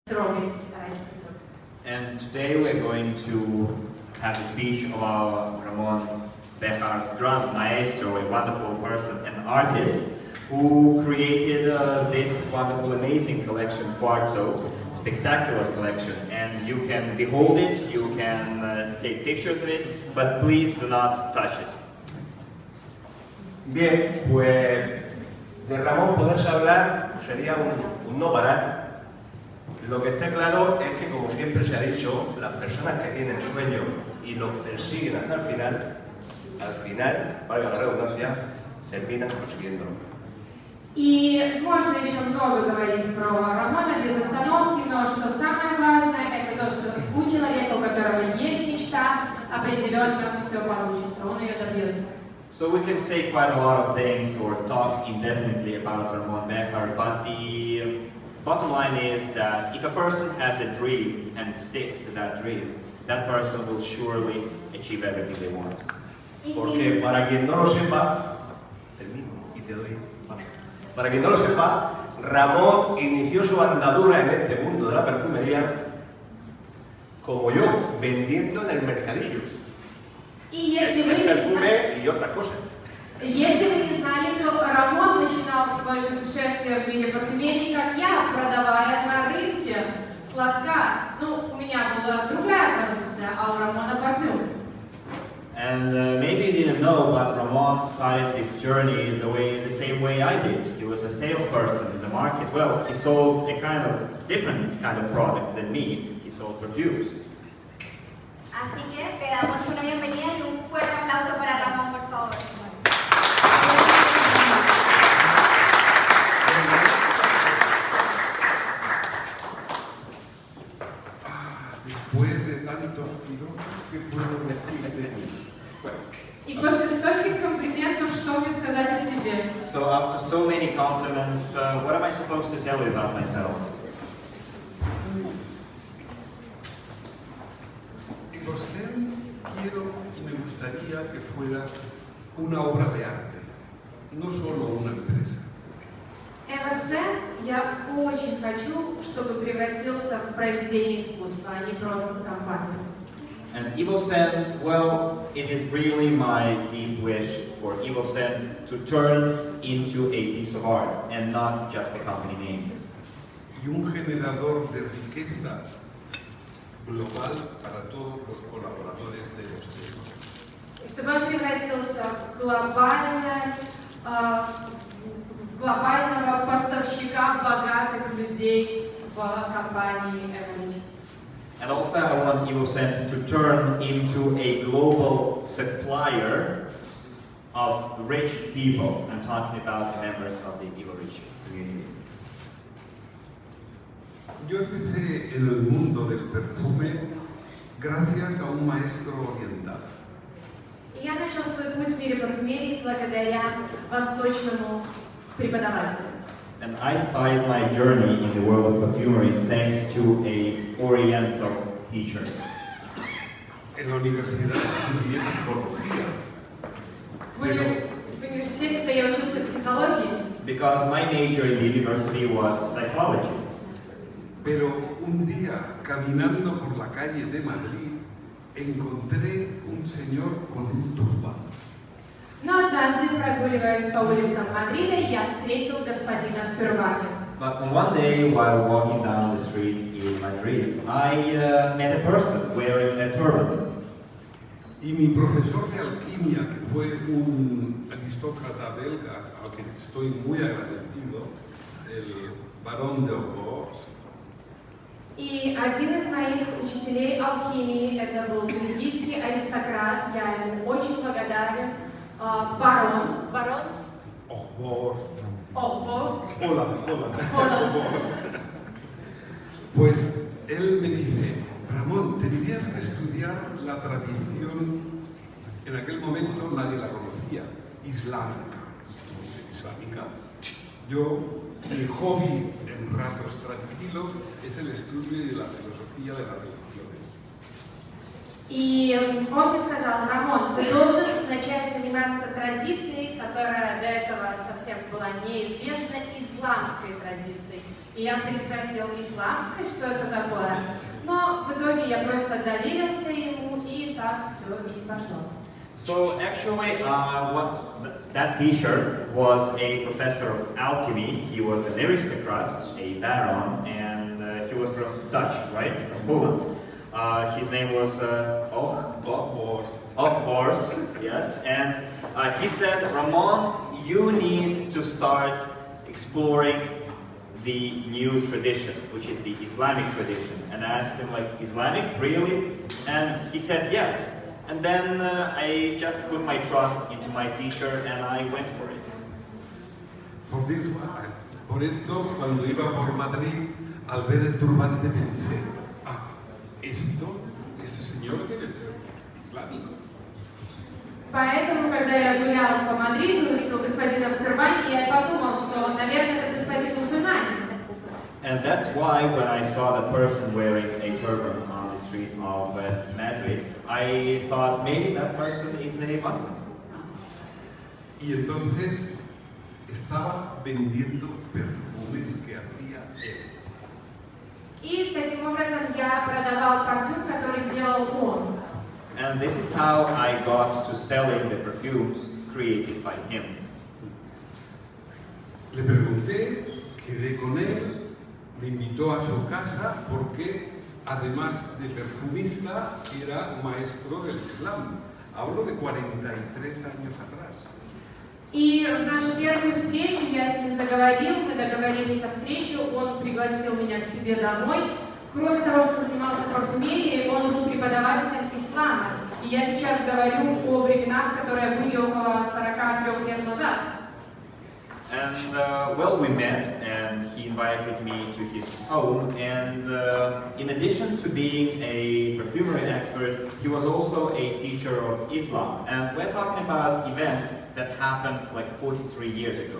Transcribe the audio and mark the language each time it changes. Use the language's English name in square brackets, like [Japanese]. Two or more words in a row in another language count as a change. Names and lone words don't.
[English] And today we're going to have a speech of our Ramon Bejar grand maestro, a wonderful person, an artist who created this wonderful, amazing collection, Quartzo, spectacular collection. And you can behold it, you can take pictures of it, but please do not touch it. [Spanish] Bien, pues de Ramón poderse hablar sería un no parar. Lo que está claro es que, como siempre se ha dicho, las personas que tienen sueños y los persiguen hasta el final, valga la redundancia, terminan consiguiéndolo. [Russian] И можно еще много говорить про Рамона без остановки, но что самое важное, это то, что у человека, у которого есть мечта, определенно все получится, он ее добьется. [English] So we can say quite a lot of things or talk indefinitely about Ramon Bejar, but the bottom line is that if a person has a dream and sticks to that dream, that person will surely achieve everything they want. [Spanish] Porque para quien no lo sepa, termino y te doy paso. Para quien no lo sepa, Ramón inició su andadura en este mundo de la perfumería como yo, vendiendo en el mercadillo. El perfume y otras cosas. [Russian] Если вы не знали, то Рамон начинал свое путешествие в мире парфюмерии, как я, продавая на рынке сладка. Ну, у меня была другая продукция, а у Рамона парфюм. [English] And maybe you didn't know, but Ramon started this journey the same way I did. He was a salesperson in the market. Well, he sold a kind of different kind of product than me. He sold perfumes. [Spanish] Así que le damos una bienvenida y un fuerte aplauso para Ramón, por favor. Después de tantos piropos, ¿qué puedo decir de mí? [Russian] И после стольких комплиментов, что мне сказать о себе? [English] So after so many compliments, what am I supposed to tell you about myself? [Spanish] Evoscent quiero y me gustaría que fuera una obra de arte, no solo una empresa. [Russian] Evoscent я очень хочу, чтобы превратился в произведение искусства, а не просто в компанию. [English] And Evoscent, well, it is really my deep wish for Evoscent to turn into a piece of art and not just a company name. [Spanish] Y un generador de riqueza global para todos los colaboradores de Evoscent. [Russian] Чтобы он превратился в глобального поставщика богатых людей в компании Evorich. [English] And also I want Evoscent to turn into a global supplier of rich people. I'm talking about the members of the Evorich community. [Spanish] Yo empecé en el mundo del perfume gracias a un maestro oriental. [Russian] Я начал свой путь в мире парфюмерии благодаря восточному преподавателю. [English] And I started my journey in the world of perfumery thanks to a Oriental teacher. [Spanish] En la universidad estudié psicología. [Russian] В университете я учился психологии. [English] Because my major in the university was psychology. [Spanish] Pero un día, caminando por la calle de Madrid, encontré un señor con un turbán. [Russian] Но однажды, прогуливаясь по улицам Мадрида, я встретил господина в тюрбане. [English] But one day, while walking down the streets in Madrid, I met a person wearing a turban. [Spanish] Y mi profesor de alquimia, que fue un aristócrata belga, al que estoy muy agradecido, el Barón de Evorich. [Russian] И один из моих учителей алхимии, это был бельгийский аристократ, я ему очень благодарен, барон. [Spanish] Pues él me dice, Ramón, tendrías que estudiar la tradición, en aquel momento nadie la conocía, islámica. Yo, mi hobby en ratos tranquilos es el estudio de la filosofía de las religiones. [Russian] И он мне сказал: Рамон, ты должен начать заниматься традицией, которая до этого совсем была неизвестна, исламской традицией. И я переспросил: исламской, что это такое? Но в итоге я просто доверился ему, и так все и пошло. [English] So actually, that teacher was a professor of alchemy. He was an aristocrat, a baron, and he was from Dutch, right? From Poland. His name was Horst, yes. And he said, Ramon, you need to start exploring the new tradition, which is the Islamic tradition. And I asked him, like, Islamic, really? And he said, yes. And then I just put my trust into my teacher and I went for it. [Spanish] Por esto, cuando iba por Madrid, al ver el turbante pensé, este señor debe ser islámico. [Russian] Поэтому, когда я гулял по Мадриду, увидел господина в тюрбане, я подумал, что, наверное, это господин мусульманин. [English] And that's why when I saw the person wearing a turban on the street of Madrid, I thought maybe that person is a Muslim. [Spanish] Y entonces estaba vendiendo perfumes que hacía él. [Russian] И таким образом я продавал парфюм, который делал он. [English] And this is how I got to selling the perfumes created by him. [Spanish] Le pregunté, quedé con él, me invitó a su casa porque además de perfumista era maestro del Islam. Hablo de 43 años atrás. [Russian] И в нашу первую встречу я с ним заговорил, мы договорились о встрече, он пригласил меня к себе домой. Кроме того, что занимался парфюмерией, он был преподавателем ислама. И я сейчас говорю о временах, которые были около 43 лет назад. [English] And well, we met and he invited me to his home, and in addition to being a perfumery expert, he was also a teacher of Islam. And we're talking about events that happened like 43 years ago.